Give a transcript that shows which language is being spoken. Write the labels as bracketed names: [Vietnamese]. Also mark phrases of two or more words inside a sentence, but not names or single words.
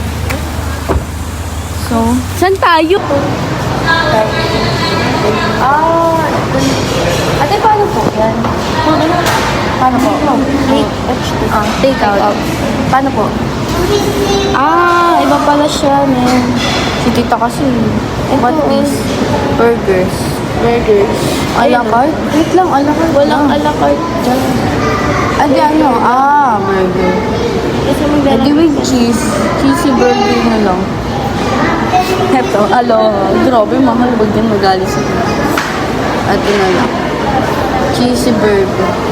[Filipino] So, saan tayo? Ate, paano po yan? Paano po? [English] Take out. [Filipino] Paano po? Iba pala siya, men. Si tita kasi. [English] What is burgers? Burgers. A la carte? [Filipino] Wait lang, a la carte. Walang a la carte dyan. Adi ano? Burger. Kasi Adi [English] with cheese. Cheesy burger [Filipino] na lang. Eto, grabe, mahal. Huwag yan magali sa ate na lang. [English] Cheesy burger.